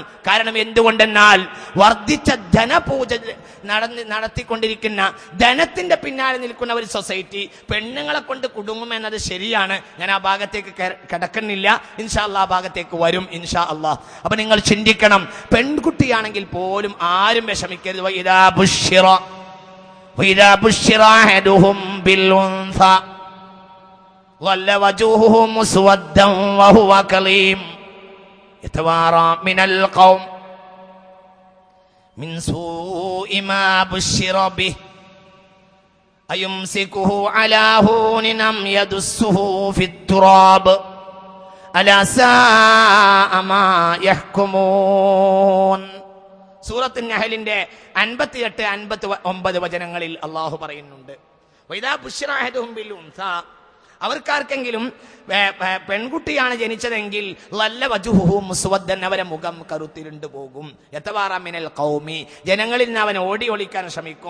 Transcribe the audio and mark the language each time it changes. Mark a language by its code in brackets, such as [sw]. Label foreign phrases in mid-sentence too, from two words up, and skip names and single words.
[ml] കാരണം എന്തുകൊണ്ടെന്നാൽ വർദ്ധിച്ച ധനപൂജ നടത്തിക്കൊണ്ടിരിക്കുന്ന ധനത്തിന്റെ പിന്നാലെ നിൽക്കുന്ന ഒരു സൊസൈറ്റി പെണ്ണുങ്ങളെ കൊണ്ട് കുടുങ്ങുമെന്നത് ശരിയാണ്. ഞാൻ ആ ഭാഗത്തേക്ക് കിടക്കുന്നില്ല. [ar] إن شاء الله [ml] ആ ഭാഗത്തേക്ക് വരും [ar] إن شاء الله. [ml] അപ്പൊ നിങ്ങൾ ചിന്തിക്കണം, പെൺകുട്ടിയാണെങ്കിൽ പോലും ആരും വിഷമിക്കരുത്. [ar] وإذا بشر أحدهم بالأنثى ظل وجهه مسودا وهو كظيم يتوارى من القوم من سوء ما بشر به أيمسكه على هون أم يدسه في التراب ألا ساء ما يحكمون. [ml] സൂറത്തുൻ നഹലിന്റെ 58-59 വചനങ്ങളിൽ അല്ലാഹു പറയുന്നുണ്ട്, [ar] وإذا بشر أحدهم بالأنثى, [ml] അവർക്കാർക്കെങ്കിലും പെൺകുട്ടിയാണ് ജനിച്ചതെങ്കിൽ [ar] ظل وجهه مسودا, [ml] അവരെ മുഖം കറുത്തിരുണ്ടു പോകും. [ar] يتوارى من القوم, [ml] ജനങ്ങളിൽ നിന്ന് അവൻ ഓടി ഒളിക്കാൻ ശ്രമിക്കും.